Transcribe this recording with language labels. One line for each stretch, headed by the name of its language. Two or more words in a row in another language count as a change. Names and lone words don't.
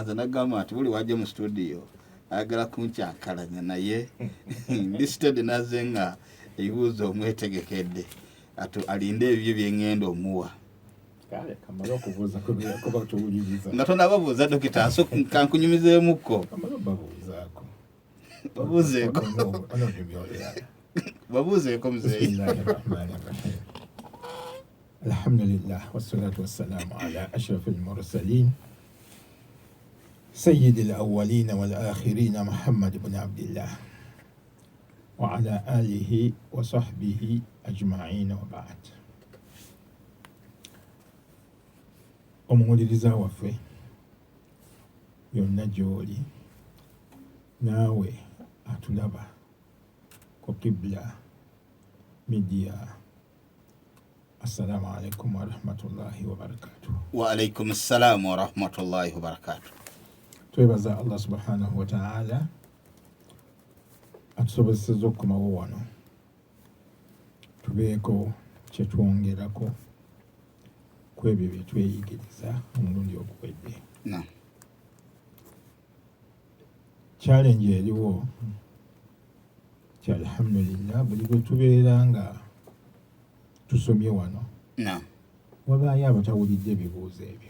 Ganda: Nze nagamba nti buli wajja mu studio ayagala kunkyankalanya naye listed naze nga ebibuuzo omwetegekedde alinde ebyo byeŋŋenda omuwa. Kale kamala okubuuza kuba tuwuliriza. Nga tonababuuza Dokita kankunyumizeemukko. Kamala babuuzaako. Babuuzeeko. Babuuzeeko muzeeyi.
Arabic: الحمد لله والصلاة والسلام على أشرف المرسلين سيد الأولين والآخرين محمد بن عبد الله وعلى آله وصحبه أجمعين وبعد.
Ganda: Omuwuliriza waffe yonna gy'oli naawe atulaba ku Qibla Media,
Arabic: السلام عليكم ورحمة الله وبركاته. وعليكم السلام ورحمة الله وبركاته.
Ganda: Twebaza Allah
Arabic: سبحانه وتعالى
Ganda: atusobozesezza okukomawo wano tubeeko kye twongerako ku ebyo bye tweyigiriza omulundi oguwedde. Challenge eriwo kya alhamdulillah, buli bwe tubeera nga tusomye wano wabaayo abatawulidde ebibuuzo ebyo.